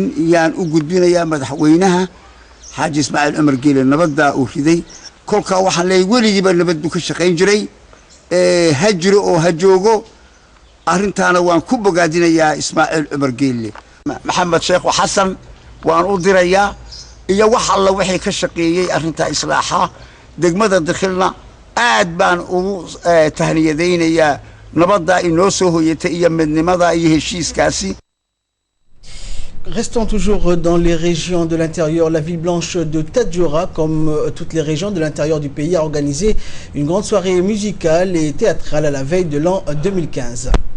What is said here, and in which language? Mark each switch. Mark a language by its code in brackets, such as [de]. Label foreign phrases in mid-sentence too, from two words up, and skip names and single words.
[so] iyaan u gudbinayaa madaxweynaha Xaaji Ismaaciil Cumar Geelle nabadda uu riday kolka waxaan leeyahay weligiiba nabaddu ka shaqeyn jiray hajiro oo hajoogo arrintaana waan ku bogaadinayaa Ismaaciil Cumar Geelle Maxamed Sheekh Xasan waan u dirayaa iyo wax alla wixii ka shaqeeyay arrinta islaaxa degmada dakhilna aad baan ugu tahniyadeynayaa nabadda inoo soo hoyatay iyo midnimada iyo heshiiskaasi. [fr] Restons toujours dans les régions de l'intérieur. La ville blanche de Tadjoura, comme toutes les régions de l'intérieur du pays, a organisé une grande soirée musicale et théâtrale à la veille de l'an 2015.